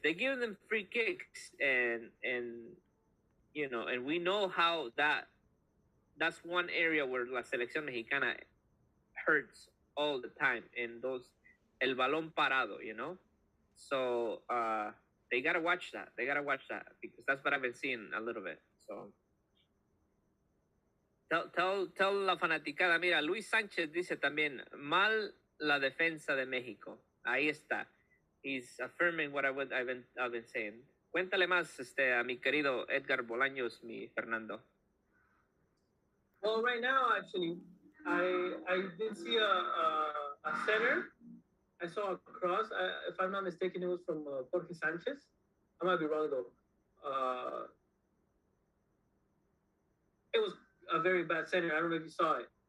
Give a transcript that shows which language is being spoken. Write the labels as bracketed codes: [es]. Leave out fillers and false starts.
[en] They're giving them free kicks, and we know how that's one area where [es] la selección mexicana [en] hurts all the time, and [es] el balón parado, [en] So they gotta watch that. Because that's what I've been seeing a little bit. So tell la fanaticada. [es] Mira, Luis Sánchez dice también mal la defensa de México. Ahí está. [en] He's affirming what I've been saying. [es] Cuéntale más a mi querido Edgar Bolaños, mi Fernando. [en] Well, right now, actually, I did see a center. I saw a cross. If I'm not mistaken, it was from Jorge Sanchez. I might be wrong, though. It was a very bad center. I don't know if you saw it.